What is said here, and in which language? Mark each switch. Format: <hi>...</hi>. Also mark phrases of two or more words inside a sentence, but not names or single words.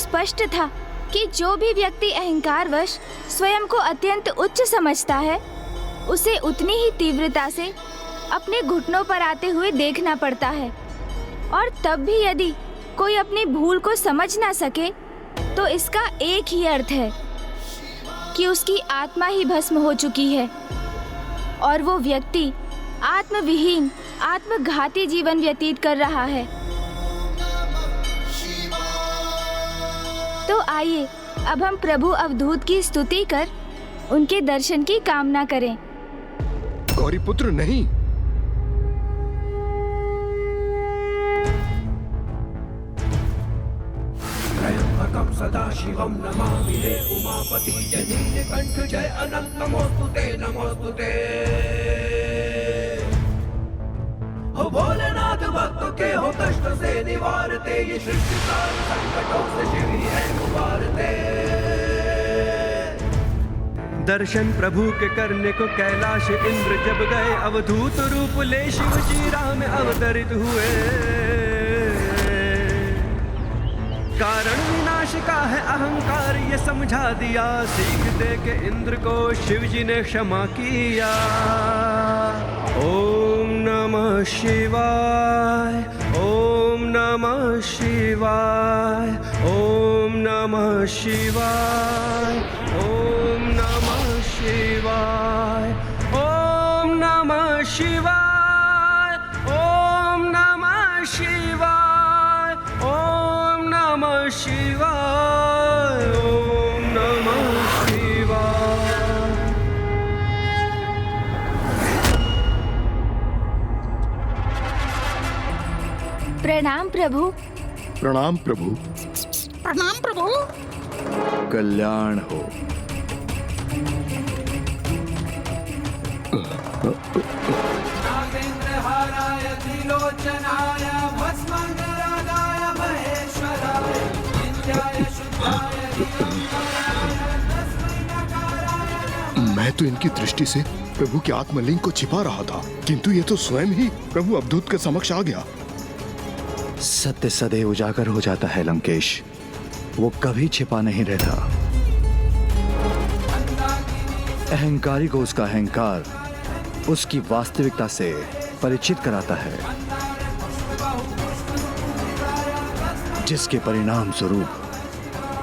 <hi>स्पष्ट था कि जो भी व्यक्ति अहंकारवश स्वयं को अत्यंत उच्च समझता है, उसे उतनी ही तीव्रता से अपने घुटनों पर आते हुए देखना पड़ता है, और तब भी यदि कोई अपनी भूल को समझ ना सके तो इसका एक ही अर्थ है कि उसकी आत्मा ही भस्म हो चुकी है और वो व्यक्ति आत्मविहीन आत्मघाती जीवन व्यतीत कर रहा है। तो आइए अब हम प्रभु अवधूत की स्तुति कर उनके दर्शन की कामना करें। गौरीपुत्र नहीं,</hi> <sa>सदाशिवं नमामि हे उमापति जय नीलकंठ जय अनंत नमोस्तुते नमोस्तुते।</sa> <hi>हो भोलेनाथ भक्तों के हो कष्ट से निवारते, ये सृष्टि सारे संकटों से शिव ही है उबारते। दर्शन प्रभु के करने को कैलाश इंद्र जब गए, अवधूत रूप ले शिव जी राम अवतरित हुए। कारण विनाश का है अहंकार ये समझा दिया, सीख दे के इंद्र को शिव जी ने क्षमा किया। ओम नमः शिवाय, ओम नमः शिवाय, ओम नमः शिवाय, ओम नमः शिवाय, ओम नमः शिवाय, ओम नमः शिवाय, ओम नमः शिवाय, ओम नमः शिवाय। प्रणाम प्रभु। प्रणाम प्रभु। प्रणाम प्रभु। कल्याण हो।</hi> <sa>नागेन्द्रहाराय त्रिलोचनाय भस्मांगरागाय महेश्वराय नित्याय शुद्धाय दिगंबराय तस्मै नकाराय</sa> <hi>मैं तो इनकी दृष्टि से प्रभु के आत्मलिंग को छिपा रहा था, किंतु ये तो स्वयं ही प्रभु अवधूत के समक्ष आ गया। सत्य सदैव उजागर हो जाता है लंकेश, वो कभी छिपा नहीं रहता। अहंकारी को उसका अहंकार उसकी वास्तविकता से परिचित कराता है, जिसके परिणाम स्वरूप</hi>